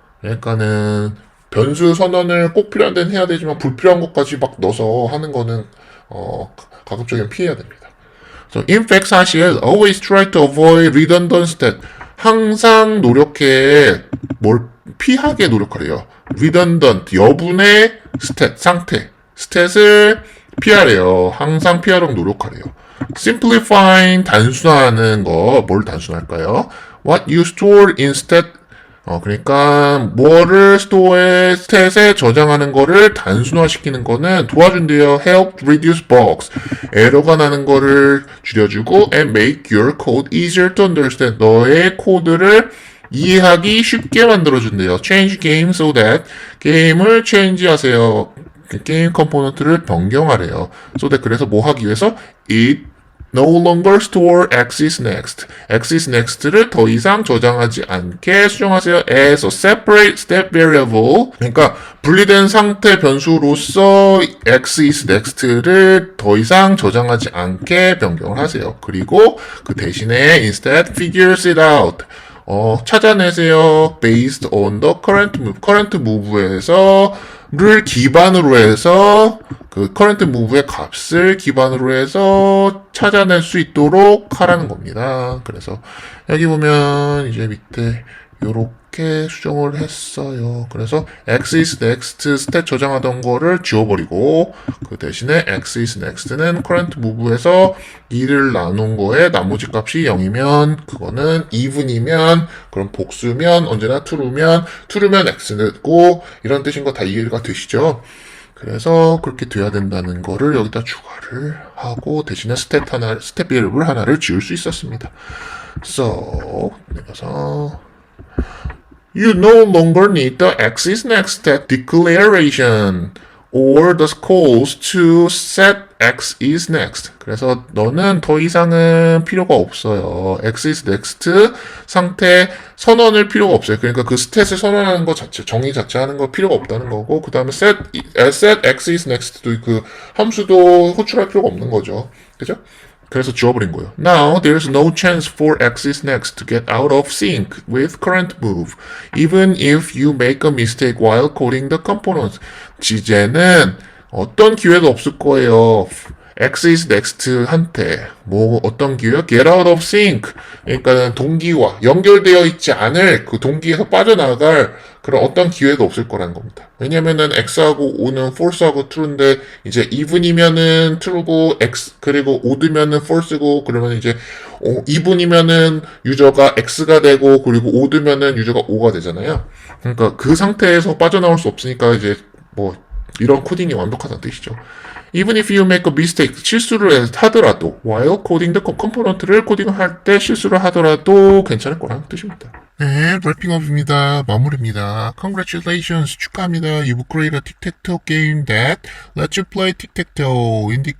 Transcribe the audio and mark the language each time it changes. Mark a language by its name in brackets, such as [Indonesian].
[Korean] 그러니까는 변수 선언을 꼭 필요한 데는 해야 되지만 불필요한 것까지 막 넣어서 하는 거는 가급적이면 피해야 됩니다. [English] So in fact [Korean] 사실 [English] always try to avoid redundant stat. [Korean] 항상 노력해 뭘 피하게 노력하래요. redundant 여분의 stat 상태 스탯을 피하래요. 항상 피하려고 노력하래요. [English] simplifying [Korean] 단순화하는 거 뭘 단순할까요? [English] What you store instead [Korean] 그러니까 뭐를 스토어에 스탯에 저장하는 거를 단순화시키는 거는 도와준대요. [English] Help reduce bugs. [Korean] 에러가 나는 거를 줄여주고 [English] and make your code easier to understand. [Korean] 너의 코드를 이해하기 쉽게 만들어준대요. [English] Change game so that [Korean] 게임을 [English] change하세요. [Korean] 게임 컴포넌트를 변경하래요. [English] So that [Korean] 그래서 뭐 하기 위해서 [English] it no longer store x is next. [Korean] x is next를 더 이상 저장하지 않게 수정하세요. [English] as a separate step variable. [Korean] 그러니까 분리된 상태 변수로서 x is next를 더 이상 저장하지 않게 변경을 하세요. 그리고 그 대신에 [English] instead figures it out. [Korean] 찾아내세요. [English] based on the current move. [Korean] current move에서 를 기반으로 해서 그 current move의 값을 기반으로 해서 찾아낼 수 있도록 하라는 겁니다. 그래서 여기 보면 이제 밑에 요렇게 수정을 했어요. 그래서 x is next 스탯 저장하던 거를 지워버리고 그 대신에 x is next는 current move에서 2를 나눈 거에 나머지 값이 0이면 그거는 even이면 그럼 복수면 언제나 true면 x고 이런 뜻인 거 다 이해가 되시죠? 그래서 그렇게 돼야 된다는 거를 여기다 추가를 하고 대신에 스텝 베리어블 하나를 지울 수 있었습니다. [English] So [Korean] 내가서 [English] You no longer need the x is next stat declaration or the calls to set x is next. [Korean] 그래서 너는 더 이상은 필요가 없어요. x is next 상태 선언을 필요가 없어요. 그러니까 그 스탯을 선언하는 것 자체, 정의 자체 하는 거 필요가 없다는 거고, 그 다음에 set x is next도 그 함수도 호출할 필요가 없는 거죠. 그죠? 그래서 지워버린 거예요. [English] Now, there's no chance for x is next to get out of sync with current move, even if you make a mistake while coding the components. [Korean] 이제는 어떤 기회도 없을 거예요. x is next 한테 어떤 기회요? [English] get out of sync. [Korean] 그러니까 동기와 연결되어 있지 않을 그 동기에서 빠져나갈 그런 어떤 기회도 없을 거라는 겁니다. 왜냐면은 x하고 o는 false하고 true인데 이제 even이면은 true고 x 그리고 odd면은 false고 그러면 이제 even이면은 유저가 x가 되고 그리고 odd면은 유저가 o가 되잖아요. 그러니까 그 상태에서 빠져나올 수 없으니까 이제 이런 코딩이 완벽하다는 뜻이죠. [English] Even if you make a mistake, [Korean] 실수를 하더라도, [English] while coding the [Korean] component를 코딩할 때 실수를 하더라도 괜찮을 거라는 뜻입니다. 네, wrappingup입니다. 마무리입니다. [English] Congratulations, [Korean] 축하합니다. [English] You've created a tic-tac-toe game that lets you play tic-tac-toe.